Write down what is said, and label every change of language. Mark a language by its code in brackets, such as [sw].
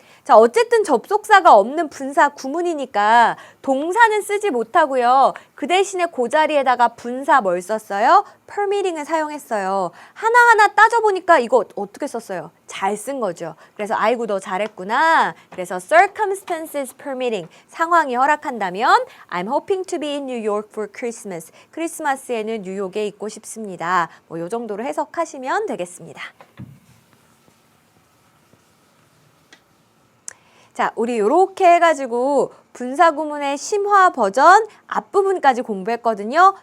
[ko] 자, 어쨌든 접속사가 없는 분사 구문이니까 동사는 쓰지 못하고요. 그 대신에 그 자리에다가 분사 뭘 썼어요? permitting을 사용했어요. 하나하나 따져보니까 이거 어떻게 썼어요? 잘 쓴 거죠. 그래서 아이고 너 잘했구나. [en] 그래서 circumstances permitting, [ko] 상황이 허락한다면 [en] I'm hoping to be in New York for Christmas. [ko] 크리스마스에는 뉴욕에 있고 싶습니다. 뭐 요 정도로 해석하시면 되겠습니다. 자, 우리 요렇게 해가지고 분사구문의 심화 버전 앞부분까지 공부했거든요.